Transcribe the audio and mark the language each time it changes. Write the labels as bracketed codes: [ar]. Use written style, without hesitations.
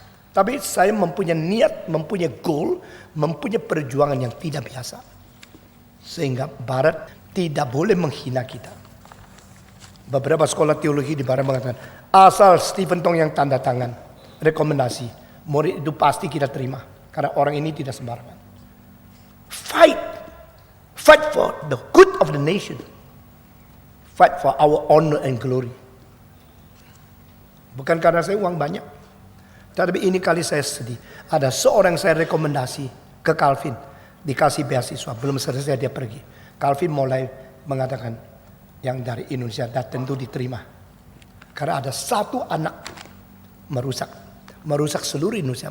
[id] Tapi saya mempunyai niat, mempunyai goal, mempunyai perjuangan yang tidak biasa. Sehingga Barat tidak boleh menghina kita. Beberapa sekolah teologi di Barat mengatakan, asal Stephen Tong yang tanda tangan, rekomendasi, murid itu pasti kita terima. Karena orang ini tidak sembarangan. [en] Fight for the good of the nation. Fight for our honor and glory. [id] Bukan karena saya uang banyak. Tapi ini kali saya sedih. Ada seorang saya rekomendasi ke Calvin. Dikasih beasiswa. Belum selesai dia pergi. Calvin mulai mengatakan yang dari Indonesia datang itu diterima. Karena ada satu anak merusak seluruh Indonesia.